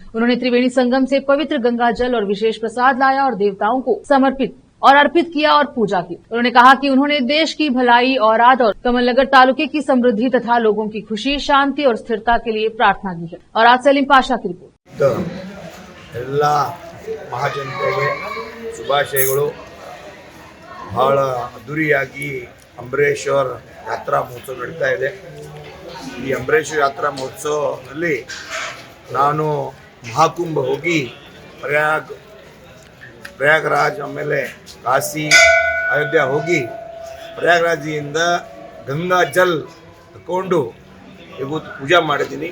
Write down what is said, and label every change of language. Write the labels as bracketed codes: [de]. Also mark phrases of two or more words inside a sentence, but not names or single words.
[hi] उन्होंने त्रिवेणी संगम से पवित्र गंगा जल और विशेष प्रसाद लाया और देवताओं को अर्पित किया और पूजा की। उन्होंने कहा कि उन्होंने देश की भलाई, औराद और कमलनगर तालुके की समृद्धि तथा लोगों की खुशी, शांति और स्थिरता के लिए प्रार्थना की है। और आज सलीम पाशा की रिपोर्ट। [kn] ಎಲ್ಲ ಮಹಾಜನತೆಗೆ ಶುಭಾಶಯಗಳು। ಬಹಳ ಅದ್ದೂರಿಯಾಗಿ ಅಂಬರೀಶ್ವರ ಯಾತ್ರಾ ಮಹೋತ್ಸವ ನಡೀತಾ ಇದೆ। ಈ ಅಂಬರೀಶ್ವರ ಯಾತ್ರಾ ಮಹೋತ್ಸವದಲ್ಲಿ ನಾನು ಮಹಾಕುಂಭ ಹೋಗಿ ಪ್ರಯಾಗರಾಜ್ ಆಮೇಲೆ ಕಾಶಿ, ಅಯೋಧ್ಯ ಹೋಗಿ ಪ್ರಯಾಗರಾಜಿಯಿಂದ ಗಂಗಾ ಜಲ್ ತಗೊಂಡು ಇವತ್ತು ಪೂಜೆ ಮಾಡಿದ್ದೀನಿ।